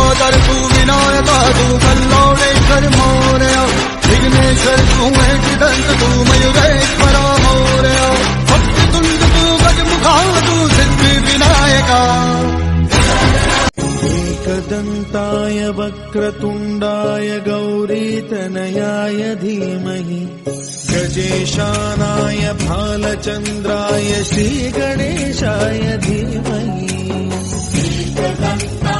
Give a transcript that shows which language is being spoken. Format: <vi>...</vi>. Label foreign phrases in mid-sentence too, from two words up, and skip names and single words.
<mr>विघ्नेश्वर तू विनायका तू कल्लोळेश्वर मोरया विघ्नेश्वर तू एकदंत तू मयुरेश्वरा मोरया भक्तितुंड तू गजमुखा तू सिद्धी विनायका</mr> <sa>एकदन्ताय वक्रतुण्डाय गौरीतनयाय धीमहि गजेशानाय भालचन्द्राय श्रीगणेशाय धीमहि</sa>